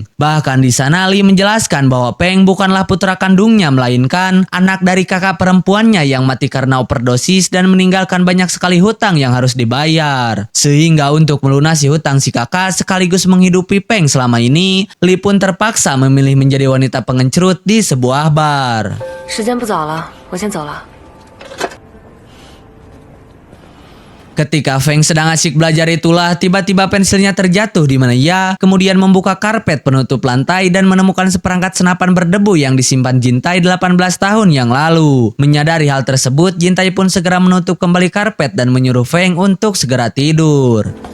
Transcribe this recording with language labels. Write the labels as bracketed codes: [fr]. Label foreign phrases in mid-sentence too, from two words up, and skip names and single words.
[id] Bahkan di sana Li menjelaskan bahwa Peng bukanlah putra kandungnya melainkan anak dari kakak perempuannya yang mati karena overdosis dan meninggalkan banyak sekali hutang yang harus dibayar. Sehingga untuk melunasi hutang si kakak sekaligus menghidupi Peng selama ini, Li pun terpaksa memilih menjadi wanita pengencrut di sebuah bar. [zh] 时间不早了，我先走了。 [id] Ketika Feng sedang asik belajar itulah tiba-tiba pensilnya terjatuh di mana ia kemudian membuka karpet penutup lantai dan menemukan seperangkat senapan berdebu yang disimpan Jintai 18 tahun yang lalu. Menyadari hal tersebut, Jintai pun segera menutup kembali karpet dan menyuruh Feng untuk segera tidur.